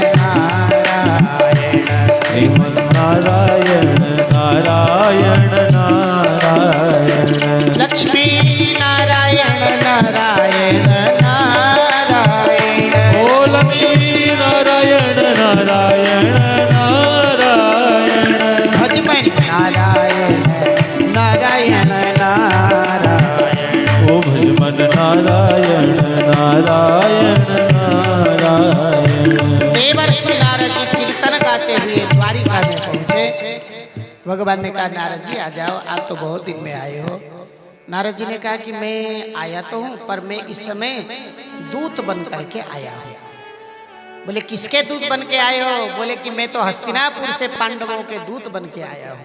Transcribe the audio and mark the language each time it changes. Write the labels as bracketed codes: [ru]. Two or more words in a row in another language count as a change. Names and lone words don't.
[hi] नारायण श्रीमन नारायण नारायण नारायण लक्ष्मी नारायण नारायण नारायण ओ लक्ष्मी नारायण नारायण नारायण भजमन नारायण नारायण नारायण ओ भजमन नारायण नारायण नारायण देवर्षि नारद जी कीर्तन गाते हुए द्वारिका में पहुंचे। भगवान ने कहा नारद जी आ जाओ, आज तो बहुत दिन में आए हो। नारद जी ने कहा कि मैं आया तो हूं, पर मैं इस समय दूत बन करके आया हूं। बोले किसके दूत बन के आए हो? बोले कि मैं तो हस्तिनापुर से पांडवों के दूत बन के आया हूं।